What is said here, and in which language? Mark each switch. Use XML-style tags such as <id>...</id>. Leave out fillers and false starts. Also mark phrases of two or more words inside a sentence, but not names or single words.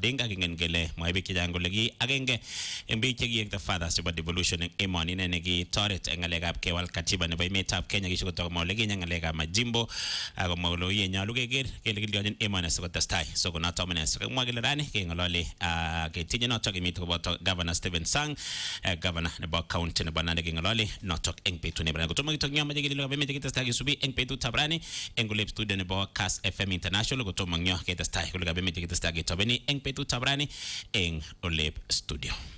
<kln>Odinga kingen kele moibe kijang kole ki agenge en biik chekiek</kln> <en>the fathers</en> <kln>chebo devolution en emoni ne kitoret en ngalekab kewal katiba nebo emetab Kenya kishikotok mole Kenya ngalekab majimbo ako molo ye nyalu keker kele kilyonin emoni sikotestai so konoto amune sikomwa kele rani kengolole ketinye notok kimit koboto Governor Stephen Sang governor nebo county nebo Nandi kengolole notok eng betut nebo rani kotomo kitok nyama jekili lokabe meje kitestai kisubi eng betut tab rani eng kulep studio nebo Kass FM International kotomo ngyo ketestai lokabe meje kitestai ketobeni eng betut tab rani eng Olep studio.</kln>